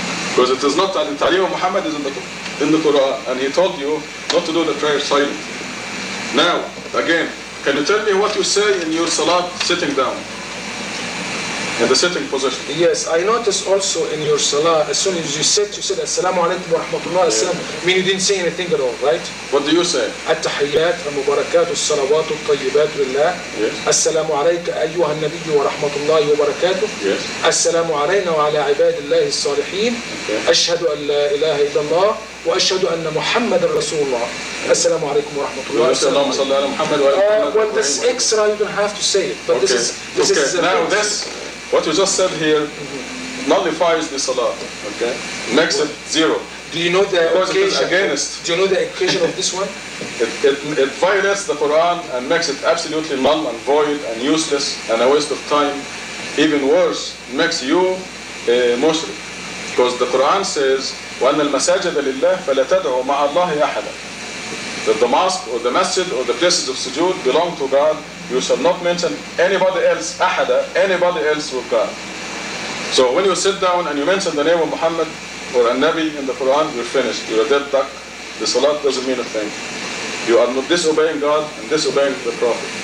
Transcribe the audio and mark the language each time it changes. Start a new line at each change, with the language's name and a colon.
English: Because it is not ta'aleem of Muhammad is in the Quran, and he told you not to do the prayer silently. Now, again, can you tell me what you say in your salat sitting down? In the sitting position. Yes, I noticed also in your salah, as soon as you said
Arabic: Assalamu alaikum wa rahmatullahi wa
English: I mean, you didn't say anything at all, right? What do you say?
Arabic: التحيات المباركات الصلوات الطيبات لله.
English: Yes.
Arabic: السلام عليك أيها النبي ورحمة الله وبركاته.
English: Yes.
Arabic: السلام علينا وعلى عباد الله الصالحين.
English: Okay.
Arabic: أشهد أن لا إله إلا الله وأشهد أن محمد رسول الله. السلام عليكم ورحمة الله. اللهم صل على محمد وعلى محمد.
English: Well, this extra you don't have to say it, but Okay. this is Okay. Now what you just said here nullifies the salah, okay? Makes it zero. Do you know the Because it is occasion? against. Do you know the occasion of this one? It violates the Quran and makes it absolutely null and void and useless and a waste of time. Even worse, it makes you a mushrik. Because the Quran says,
Arabic: وَأَنَّ الْمَسَاجِدَ لِلَّهِ فَلَا تَدْعُوا مَعَ اللَّهِ أَحَدًا.
English: That the mosque or the masjid or the places of sujood belong to God. You shall not mention anybody else, أحدا, anybody else with God. So when you sit down and you mention the name of Muhammad or a Nabi in the Quran, you're finished. You're a dead duck. The salat doesn't mean a thing. You are not disobeying God and disobeying the Prophet.